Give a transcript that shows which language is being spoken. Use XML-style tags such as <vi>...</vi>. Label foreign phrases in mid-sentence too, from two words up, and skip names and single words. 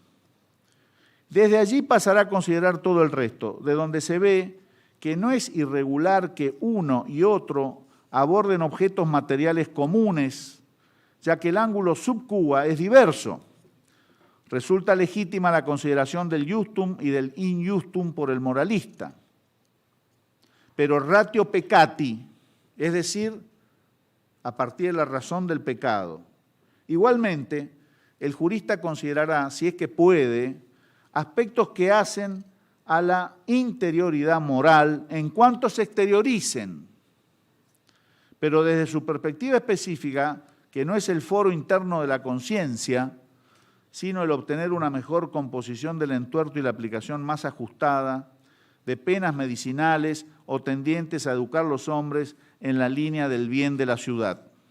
<es>Desde allí pasará a considerar todo el resto, de donde se ve que no es irregular que uno y otro aborden objetos materiales comunes, ya que el ángulo subcua es diverso. Resulta legítima la consideración del iustum y del</es> <la>in iustum</la> <es>por el moralista.</es> <la>Pero ratio peccati,</la> <es>es decir, a partir de la razón del pecado. Igualmente, el jurista considerará, si es que puede, aspectos que hacen a la interioridad moral en cuanto se exterioricen, pero desde su perspectiva específica, que no es el foro interno de la conciencia, sino el obtener una mejor composición del entuerto y la aplicación más ajustada de penas medicinales o tendientes a educar a los hombres en la línea del bien de la ciudad.</es>